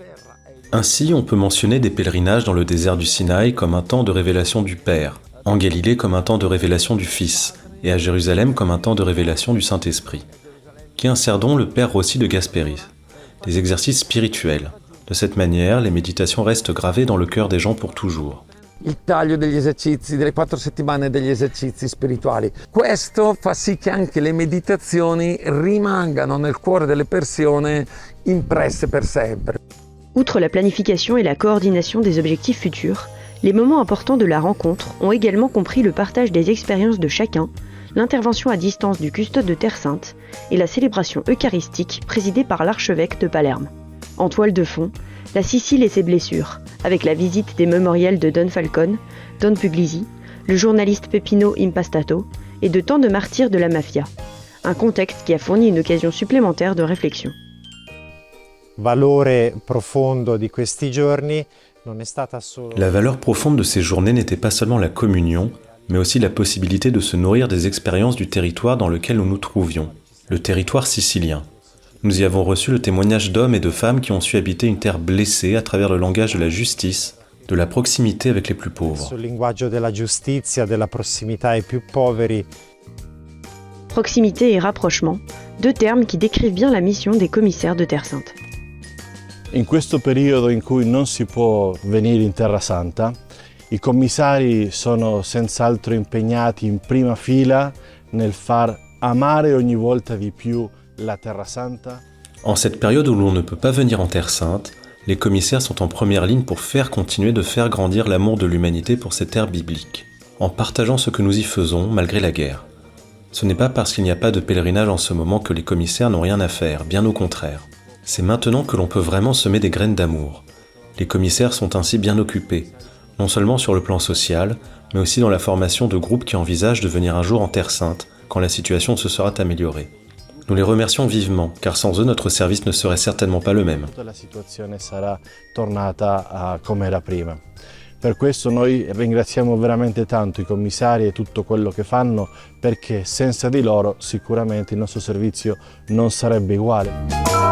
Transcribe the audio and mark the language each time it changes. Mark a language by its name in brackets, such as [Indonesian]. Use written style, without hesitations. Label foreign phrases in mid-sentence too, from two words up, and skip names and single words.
[French] Ainsi, on peut mentionner des pèlerinages dans le désert du Sinaï comme un temps de révélation du Père, en Galilée comme un temps de révélation du Fils, et à Jérusalem comme un temps de révélation du Saint-Esprit. Qui insère donc le Père Rossi de Gasperis, des exercices spirituels. De cette manière, les méditations restent gravées dans le cœur des gens pour toujours. [Italian] Il taglio degli esercizi, delle 4 settimane degli esercizi spirituali. Questo fa sì che anche le meditazioni rimangano nel cuore delle persone impresse per sempre. [French] Outre la planification et la coordination des objectifs futurs, les moments importants de la rencontre ont également compris le partage des expériences de chacun, l'intervention à distance du custode de Terre Sainte et la célébration eucharistique présidée par l'archevêque de Palerme. En toile de fond, la Sicile et ses blessures, avec la visite des mémorials de Don Falcone, Don Puglisi, le journaliste Peppino Impastato et de tant de martyrs de la mafia. Un contexte qui a fourni une occasion supplémentaire de réflexion. [Italian] Valore profondo di questi giorni non è stata solo... [French] La valeur profonde de ces journées n'était pas seulement la communion, mais aussi la possibilité de se nourrir des expériences du territoire dans lequel nous nous trouvions, le territoire sicilien. Nous y avons reçu le témoignage d'hommes et de femmes qui ont su habiter une terre blessée à travers le langage de la justice, de la proximité avec les plus pauvres. [Italian] Sul linguaggio della giustizia, della prossimità ai più poveri. [French] Proximité et rapprochement, deux termes qui décrivent bien la mission des commissaires de Terre Sainte. [Italian] In questo periodo in cui non si può venire in Terra Santa, i commissari sono senz'altro impegnati in prima fila nel far amare ogni volta di più la Terra Santa. [French] En cette période où l'on ne peut pas venir en Terre Sainte, les commissaires sont en première ligne pour continuer de faire grandir l'amour de l'humanité pour cette terre biblique, en partageant ce que nous y faisons malgré la guerre. Ce n'est pas parce qu'il n'y a pas de pèlerinage en ce moment que les commissaires n'ont rien à faire, bien au contraire. C'est maintenant que l'on peut vraiment semer des graines d'amour. Les commissaires sont ainsi bien occupés, non seulement sur le plan social, mais aussi dans la formation de groupes qui envisagent de venir un jour en Terre Sainte, quand la situation se sera améliorée. Nous les remercions vivement, car sans eux, notre service ne serait certainement pas le même. [Italian] La situazione sarà tornata a come era prima. Per questo noi ringraziamo veramente tanto i commissari e tutto quello che fanno, perché senza di loro sicuramente il nostro servizio non sarebbe uguale.